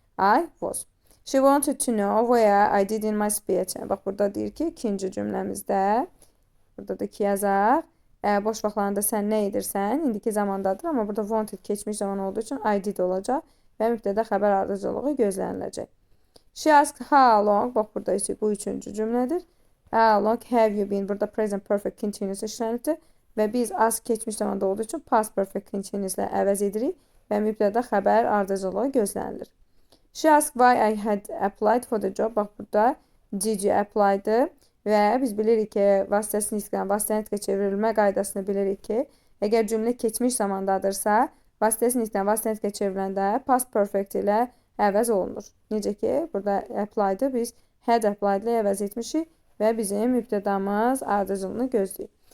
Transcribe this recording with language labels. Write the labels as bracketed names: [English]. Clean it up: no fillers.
[English] I was. She wanted to know where I did in my spare time. [Azerbaijani] Bax, burada deyir ki, ikinci cümləmizdə, burada da ki yazaq. Boş vaxtlarında sən nə edirsən? İndiki zamandadır, amma burada wanted keçmiş zaman olduğu üçün I did olacaq və mübtədə xəbər ardıcılığı gözləniləcək. [English] She asked how long, [Azerbaijani] bax, burada isə bu üçüncü cümlədir. [English] How long have you been? [Azerbaijani] Burada present perfect continuous işlənibdir və biz ask keçmiş zamanda olduğu üçün past perfect continuous ilə əvəz edirik və mübtədə xəbər ardıcılığı gözlənilir. [English] She asked why I had applied for the job. [Azerbaijani] Bax, burada did you apply-dır və biz bilirik ki, vasitəsi nitqdən vasitə nitqə çevrilmə qaydasını bilirik ki, əgər cümlə keçmiş zamandadırsa, vasitəsi nitqdən vasitə nitqə çevriləndə past perfect ilə əvəz olunur. Necə ki, burada apply-dır, biz had applied ilə əvəz etmişik və bizim mübtədamız ardıcılığını gözləyir.